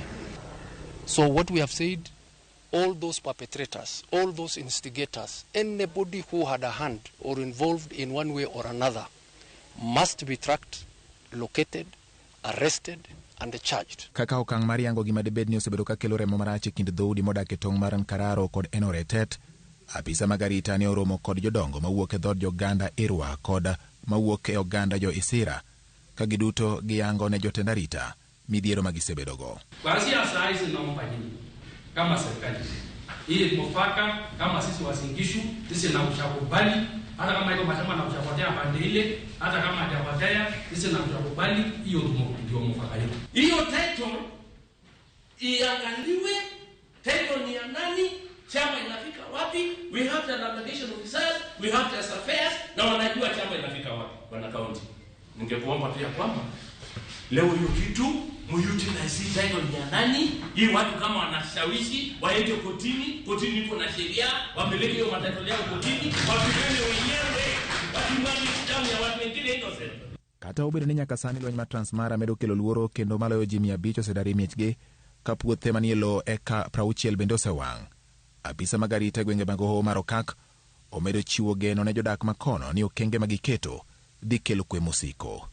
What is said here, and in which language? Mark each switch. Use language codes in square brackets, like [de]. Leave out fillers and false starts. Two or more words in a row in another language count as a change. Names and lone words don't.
[en] So what we have said, all those perpetrators, all those instigators, anybody who had a hand or involved in one way or another must be tracked, located, arrested and charged. [luo] Kaka okang' mar yango gima debed ni osebedo ka kelo remo marach e kind dhoudi modak e tong' mar Kararo kod Enoretet, apisa magarita ne oromo kod jodongo mawuok e dhod joganda Irwa kod mawuok e oganda jo Isira ka giduto giyango ne jotend arita midhiero magisebedogo. [sw] Kuanzia saa hizi naomba nyinyi kama serikali ili mufaka kama sisi wasingishu sisi na ushakubali hata kama iko mashamba na ushapotea pande ile hata kama hajapotea sisi na ushakubali hiyo ndio mufaka yetu. Hiyo title iangaliwe, title ni ya nani, chama inafika wapi, [en] we have the application officers, we have the surveyors [sw] na wanajua chama inafika wapi wana county. Ningekuomba pia kwamba leo hiyo kitu muyutilize title ni ya nani, hii watu kama wanashawishi waende kotini, kotini iko na sheria, wapeleke hiyo matatizo yao kotini, wapigane wenyewe, wapigane damu ya watu wengine innocent. [luo] Kata obedo ni nyaka sani lweny mar Transmara medo kelo luoro kendo maloyo ji 500 osedar e miechgi ka puothe manie lowo eka 60 bende osewang'. Apisa magarita e gwenge mag hoho mar okak omedo chiwo geno ne jodak makono ni okenge magiketo dhi kelo kwe mosiko.